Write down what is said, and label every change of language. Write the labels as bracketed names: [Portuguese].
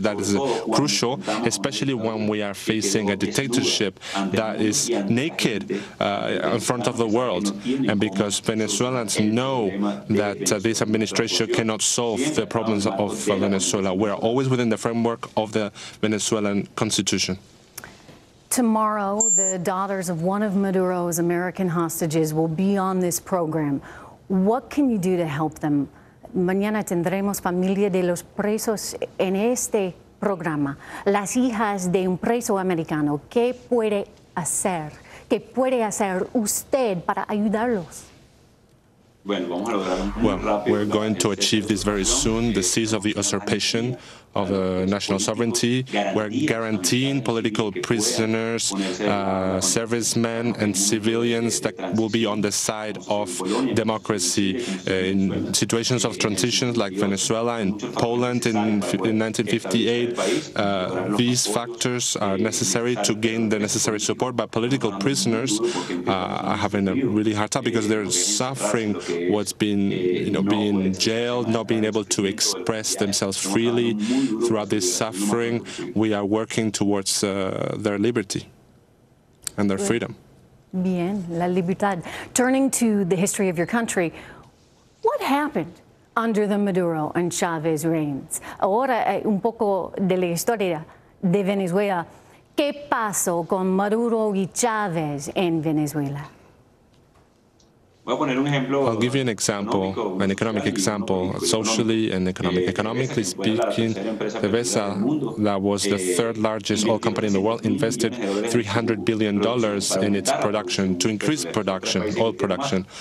[English] That is crucial, especially when we are facing a dictatorship that is naked in front of the world, and because Venezuelans know that this administration cannot solve the problems of Venezuela. We are always within the framework of the Venezuelan Constitution. Tomorrow, the daughters of one of Maduro's American hostages will be on this program. What can you do to help them? [Spanish] Mañana tendremos familia de los presos en este programa. Las hijas de un preso americano. ¿Qué puede hacer? ¿Qué puede hacer usted para ayudarlos? [English] Well, we're going to achieve this very soon, the cease of the usurpation of national sovereignty. We're guaranteeing political prisoners, servicemen and civilians that will be on the side of democracy. In situations of transitions like Venezuela and Poland in 1958, these factors are necessary to gain the necessary support, but political prisoners are having a really hard time because they're suffering what's been, being jailed, not being able to express themselves freely. Throughout this suffering, we are working towards their liberty and their freedom. [Spanish] Bien, la libertad. [English] Turning to the history of your country, what happened under the Maduro and Chavez reigns? [Spanish] Ahora, un poco de la historia de Venezuela. ¿Qué pasó con Maduro y Chavez en Venezuela? [English] I'll give you an example, an economic example, socially and economic. Economically speaking, PDVSA, that was the third largest oil company in the world, invested $300 billion in its production to increase production, oil production.